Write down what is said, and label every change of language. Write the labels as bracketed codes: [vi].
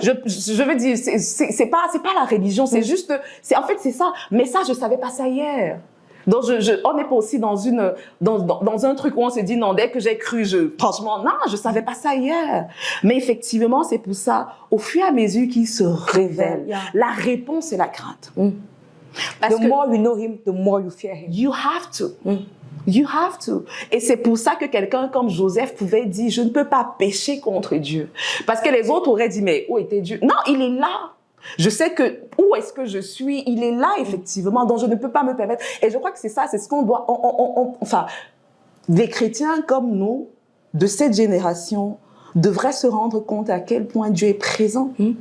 [fr] Je veux dire, c'est pas la religion. C'est juste, en fait, c'est ça. Mais ça, je savais pas ça hier. Donc, on n'est pas aussi dans un truc où on se dit, non, dès que j'ai cru, franchement, non, je savais pas ça hier. Mais effectivement, c'est pour ça, au fur et à mesure qu'il se révèle, la réponse, c'est la crainte. [en] The more you know him, the more you fear him. You have to. You have to. [fr] Et c'est pour ça que quelqu'un comme Joseph pouvait dire, je ne peux pas pécher contre Dieu. Parce que les autres auraient dit, mais où était Dieu? Non, il est là. Je sais que, où est-ce que je suis? Il est là, effectivement. Donc, je ne peux pas me permettre. Et je crois que c'est ça, c'est ce qu'on doit, enfin, des chrétiens comme nous, de cette génération, devraient se rendre compte à quel point Dieu est présent.